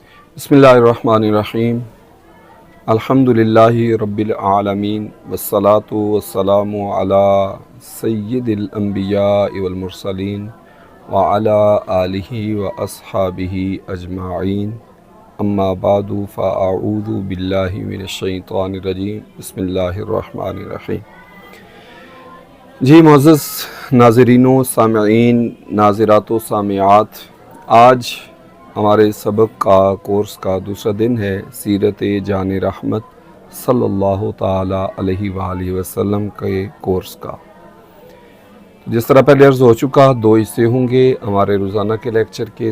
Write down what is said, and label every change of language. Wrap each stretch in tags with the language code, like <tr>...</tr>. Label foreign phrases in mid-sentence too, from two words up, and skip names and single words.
<ar>بسم الله الرحمن الرحيم الحمد لله رب العالمين والصلاة والسلام على سيد الأنبياء والمرسلين وعلى آله وأصحابه أجمعين أما بعد فأعوذ بالله من الشيطان الرجيم بسم الله الرحمن الرحيم.</ar> <ur>جی معزز ناظرینو، سامعین، ناظراتو، سامعات, آج ہمارے سبق کا کورس کا دوسرا دن ہے سیرت جان رحمت</ur> <ar>صلى الله تعالى عليه وآله وسلم</ar> <ur>کے کورس کا. جس طرح پہلے عرض ہو چکا، دو حصے ہوں گے ہمارے روزانہ کے لیکچر کے.</ur>